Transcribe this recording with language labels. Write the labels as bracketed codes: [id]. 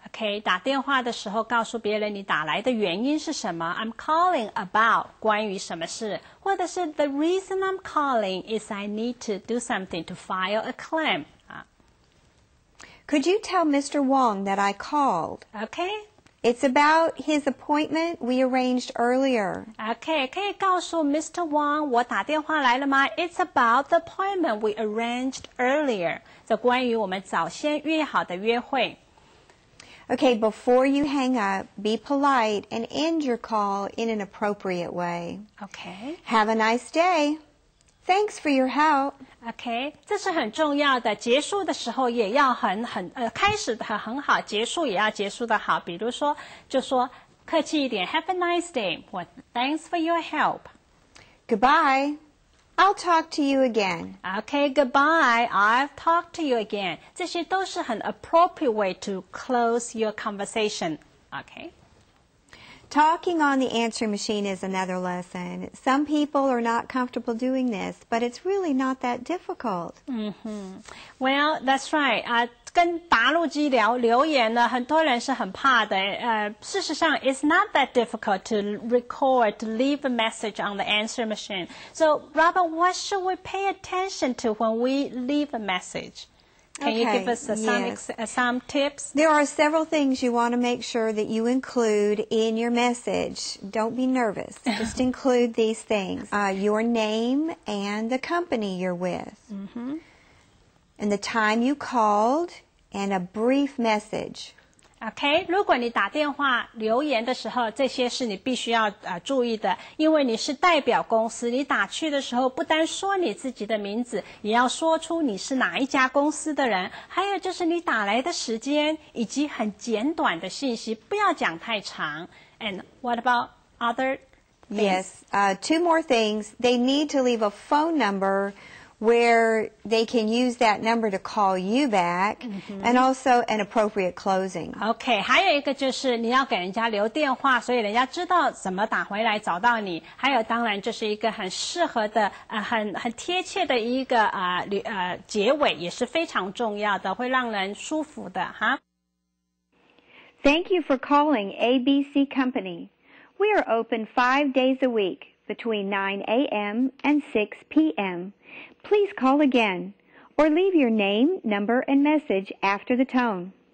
[en] Okay, [zh] 打电话的时候告诉别人你打来的原因是什么 [en] I'm calling about [zh] 关于什么事，或者是 [en] The reason I'm calling is I need to do something to file a claim. Could you tell Mr. Wong that I called? Okay. It's about his appointment we arranged earlier. Okay, [zh] 可以告诉 [en] Mr. Wang [zh] 我打电话来了吗 [en] It's about the appointment we arranged earlier. [zh] 这关于我们早先约好的约会。 [en] Okay, before you hang up, be polite and end your call in an appropriate way. Okay. Have a nice day. Thanks for your help. [zh] Okay, 这是很重要的。结束的时候也要开始的很好，结束也要结束的好。比如说，就说客气一点 ， [en] Have a nice day， [zh] 或 [en] Thanks for your help. Goodbye. I'll talk to you again. Okay, goodbye. I'll talk to you again. [zh] 这些都是很 [en] appropriate way to close your conversation. Okay. Talking on the answering machine is another lesson. Some people are not comfortable doing this, but it's really not that difficult. Well, that's right. [zh] 跟答录机留言呢，很多人是很怕的。事实上 [en] it's not that difficult to record, to leave a message on the answer machine. So, Robert, what should we pay attention to when we leave a message? Can you give us some tips? There are several things you want to make sure that you include in your message. Don't be nervous. Just include these things. Your name and the company you're with. And the time you called and a brief message. [zh] OK， 如果你打电话留言的时候，这些是你必须要注意的，因为你是代表公司，你打去的时候不单说你自己的名字，也要说出你是哪一家公司的人，还有就是你打来的时间以及很简短的信息，不要讲太长。 [en] And what about other things? Yes, 2 more things. They need to leave a phone number where they can use that number to call you back, and also an appropriate closing. [zh] OK， 还有一个就是你要给人家留电话，所以人家知道怎么打回来找到你。还有当然就是一个很适合的很贴切的一个结尾，也是非常重要的，会让人舒服的哈。 [en] Thank you for calling ABC Company. We are open 5 days a week between 9 a.m. and 6 p.m. Please call again or leave your name, number, and message after the tone.